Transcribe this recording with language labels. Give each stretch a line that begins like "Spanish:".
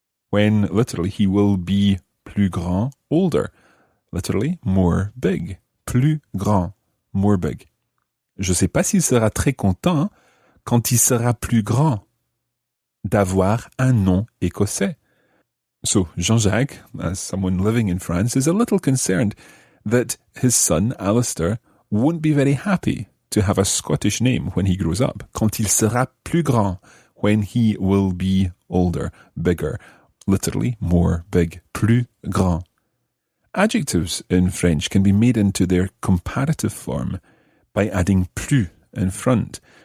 English: When, literally, he will be
French: plus grand,
English: older. Literally, more big.
French: Plus grand,
English: more big.
French: Je ne sais pas s'il sera très content quand il sera plus grand d'avoir un nom écossais.
English: So, Jean-Jacques, as someone living in France, is a little concerned that his son, Alistair, won't be very happy to have a Scottish name when he grows up.
French: Quand il sera plus grand,
English: when he will be older, bigger. Literally, more big,
French: plus grand.
English: Adjectives in French can be made into their comparative form by adding plus in front.